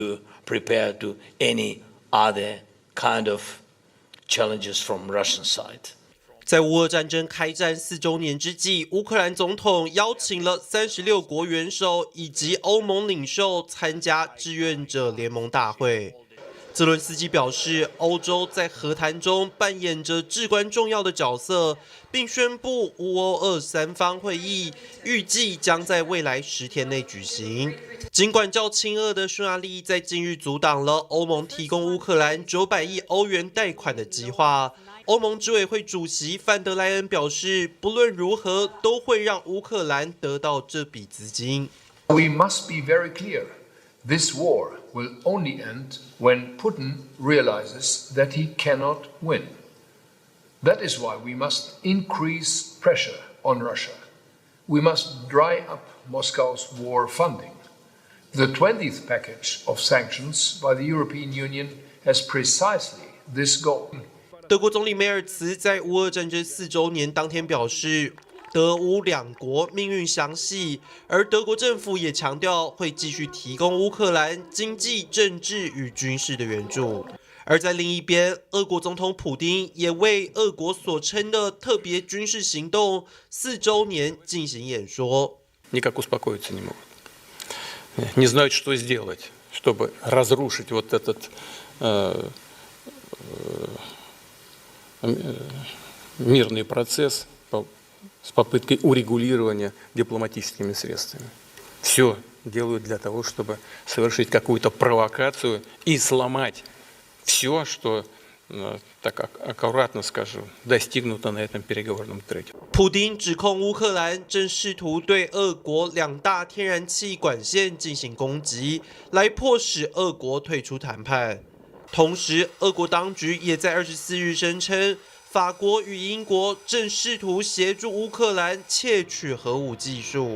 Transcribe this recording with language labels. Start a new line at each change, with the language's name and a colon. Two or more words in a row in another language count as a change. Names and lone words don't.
English: prepare to any other kind of challenges from Russian side.
Chinese: 在乌俄战争开战4周年之际，乌克兰总统邀请了36国元首以及欧盟领袖参加志愿者联盟大会。泽伦斯基表示，欧洲在和谈中扮演着至关重要的角色，并宣布乌欧俄三方会议预计将在未来10天内举行。尽管较亲俄的匈牙利在近日阻挡了欧盟提供乌克兰900亿欧元贷款的计划，欧盟执委会主席范德莱恩表示，不论如何都会让乌克兰得到这笔资金。
English: We must be very clear. This war will only end when Putin realizes that he cannot win. That is why we must increase pressure on Russia. We must dry up Moscow's war funding. The 20th package of sanctions by the European Union has precisely this goal.
Chinese: 德国总理梅尔茨在乌俄战争4周年当天表示，德乌两国命运相系，而德国政府也强调会继续提供乌克兰经济、政治与军事的援助。而在另一边，俄国总统普丁也为俄国所称的特别军事行动4周年进行演说。
Russian: Никак успокоиться не могут. Не знают, что сделать, чтобы разрушить вот этот мирный процесс с попыткой урегулирования дипломатическими средствами. Все делают для того, чтобы совершить какую-то провокацию и сломать все, что, так аккуратно скажу, достигнуто на этом переговорном треке.
Chinese: 普丁指控乌克兰正试图对俄国2大天然气管线进行攻击，来迫使俄国退出谈判。同时，俄国当局也在24日声称，法国与英国正试图协助乌克兰窃取核武技术。